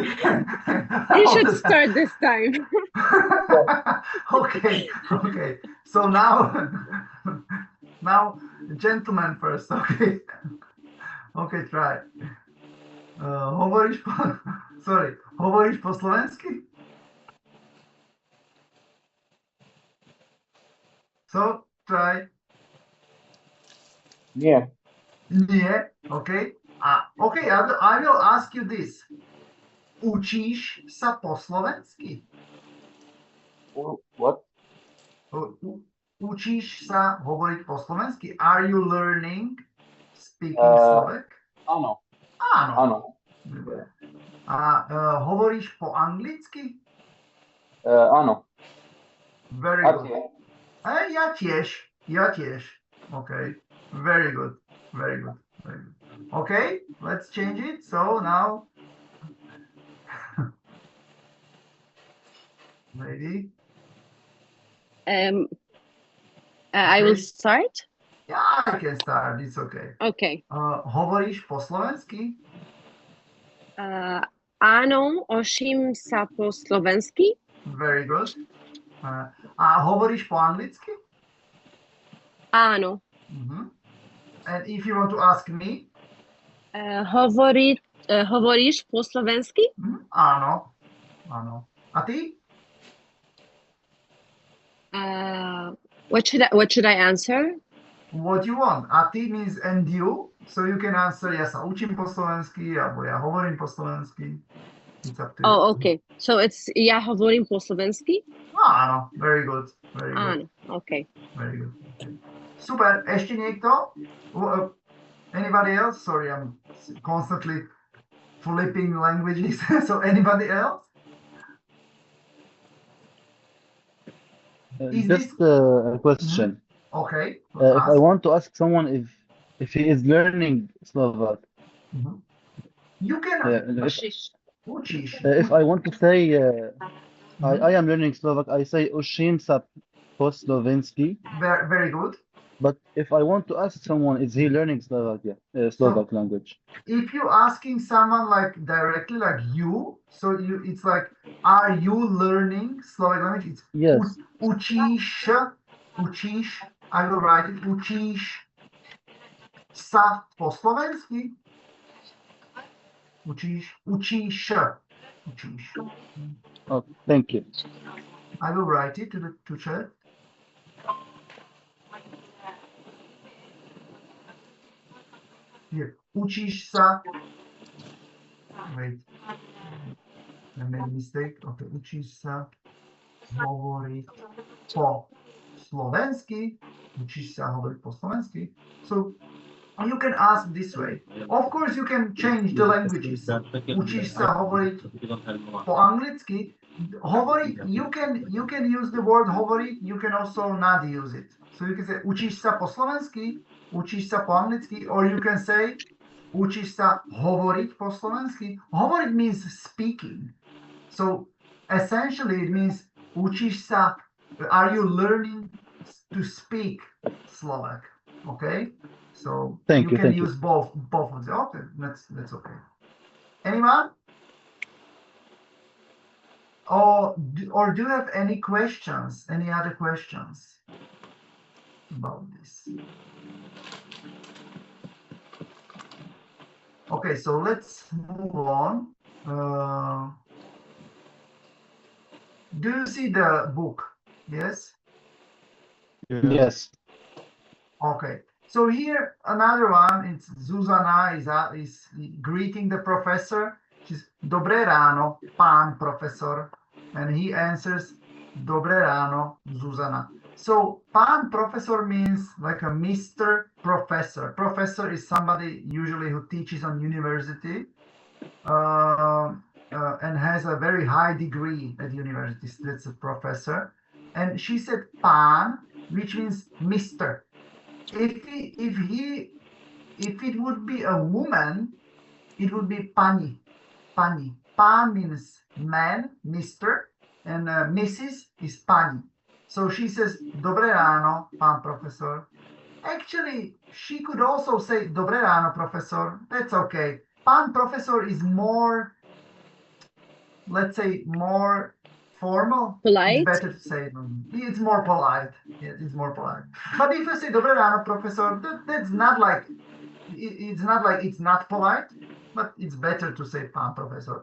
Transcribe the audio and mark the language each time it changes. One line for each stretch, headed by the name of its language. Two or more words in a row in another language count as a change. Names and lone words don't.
English: You should start this time. Okay, okay. So now, now, gentlemen first, okay? Okay, try. Hovoriš sorry,
Slovak: hovoriš po slovensky?
English: So, try.
Slovak: Nie. Nie,
English: okay. Okay, I will ask you this.
Slovak: Učíš sa po slovensky?
English: What?
Slovak: Učíš sa hovoriť po slovensky?
English: Are you learning speaking Slovak?
Slovak: Áno. Áno. Áno. A hovoríš po anglicky? Áno.
English: Very
Slovak: A
English: good.
Slovak: tie? Ja tiež. Ja tiež.
English: Okay. Very good. Very good. Very good. Okay, let's change it. So now, maybe. I will Okay. start. Yeah, I can start. It's okay. Okay.
Slovak: Hovoríš po slovensky? Áno, učím sa po slovensky.
English: Very good.
Slovak: A hovoríš po anglicky? Áno.
English: And if you want to ask me?
Slovak: Hovoríš po slovensky? Áno. Áno. A ty?
English: What should I answer? What you want.
Slovak: A ty
English: means and you. So you can answer,
Slovak: ja sa učím po slovensky, alebo ja hovorím po slovensky.
English: It's up to you. Oh, okay. So it's
Slovak: ja hovorím po slovensky? Áno.
English: Very good. Very good.
Slovak: Áno. Okay.
English: Very good.
Slovak: Okay. Super. Ešte niekto?
English: Anybody else? Sorry, I'm constantly flipping languages. So anybody else? Is Just a question. Okay. If I want to ask someone if he is learning Slovak, You can. Učíš. if I want to say I am learning Slovak, I say
Slovak: učím sa po slovensky.
English: Very good. But if I want to ask someone, is he learning Slovak language? If you asking someone like directly like you, so it's like, are you learning Slovak language? It's Yes. Učíš. I will write it.
Slovak: Učíš sa po slovensky? Učíš.
English: Oh, thank you. I will write it to chat. Here.
Slovak: Učíš sa.
English: Wait. I made a mistake. Okay.
Slovak: Učíš sa hovoriť po slovensky. Učíš sa hovoriť po slovensky.
English: So you can ask this way. Of course, you can change the languages.
Slovak: Učíš sa hovoriť po anglicky. Hovoriť,
English: you can use the word hovoriť, you can also not use it. So you can say
Slovak: učíš sa po slovensky, učíš sa po anglicky,
English: or you can say
Slovak: učíš sa hovoriť po slovensky.
English: Hovoriť means speaking. So essentially it means
Slovak: učíš sa,
English: are you learning to speak Slovak? Okay? So Thank you, can thank you. use both of them. Okay, that's okay. Anyone? Or do you have any questions? Any other questions about this? Okay, so let's move on. Do you see the book? Yes? Yes. Okay. So here another one. It's Zuzana is greeting the professor. She's
Slovak: Dobré ráno, pán profesor,
English: and he answers
Slovak: Dobré ráno,
English: Zuzana. So pán professor means like a Mr. Professor. Professor is somebody usually who teaches on university. and has a very high degree at university. That's a professor. And she said pan, which means Mr. If it would be a woman, it would be pani. Pani. Pan means man, Mr. And Mrs. is pani. So she says,
Slovak: Dobre ráno, pán profesor.
English: Actually, she could also say,
Slovak: Dobre ráno,
English: professor. That's okay. Pán professor is more, let's say, more formal. Polite? It's better to say, it's more polite. Yeah, it's more polite. But if you say,
Slovak: Dobre ráno,
English: professor, that's not like, it's not like it's not polite, but it's better to say pán professor.